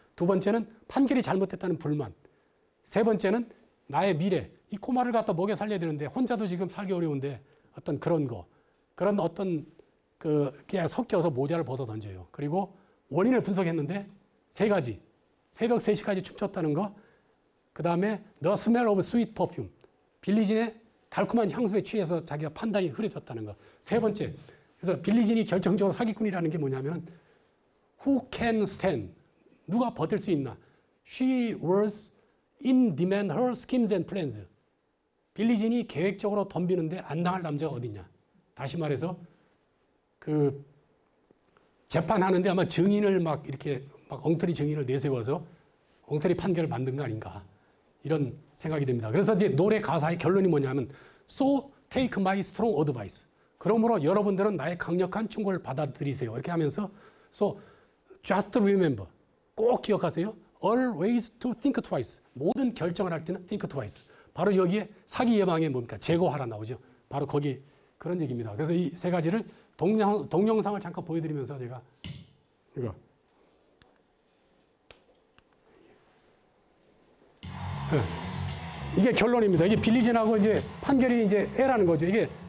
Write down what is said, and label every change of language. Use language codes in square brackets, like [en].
[ko] 두 번째는 판결이 잘못됐다는 불만. 세 번째는 나의 미래. 이 꼬마를 갖다 먹여 살려야 되는데 혼자도 지금 살기 어려운데 어떤 그런 거. 그런 어떤 그게 섞여서 모자를 벗어 던져요. 그리고 원인을 분석했는데 세 가지. 새벽 3시까지 춤췄다는 거. 그 다음에 [en] The smell of sweet perfume. [ko] 빌리진의 달콤한 향수에 취해서 자기가 판단이 흐려졌다는 거. 세 번째. 그래서 빌리진이 결정적으로 사기꾼이라는 게 뭐냐면 [en] Who can stand? [ko] 누가 버틸 수 있나? [en] She was in demand her schemes and plans. [ko] 빌리진이 계획적으로 덤비는데 안 당할 남자가 어딨냐? 다시 말해서 그 재판하는데 아마 증인을 막 이렇게 막 엉터리 증인을 내세워서 엉터리 판결을 만든 거 아닌가? 이런 생각이 듭니다. 그래서 이제 노래 가사의 결론이 뭐냐면 [en] So take my strong advice. [ko] 그러므로 여러분들은 나의 강력한 충고를 받아들이세요. 이렇게 하면서 [en] So just remember. [ko] 꼭 기억하세요. [en] Always to think twice. [ko] 모든 결정을 할 때는 [en] think twice. [ko] 바로 여기에 사기 예방에 뭡니까? 제거하라 나오죠. 바로 거기 그런 얘기입니다. 그래서 이 세 가지를 동영상을 잠깐 보여드리면서 제가 이거 네. 이게 결론입니다. 이게 빌리진하고 이제 판결이 이제 애라는 거죠. 이게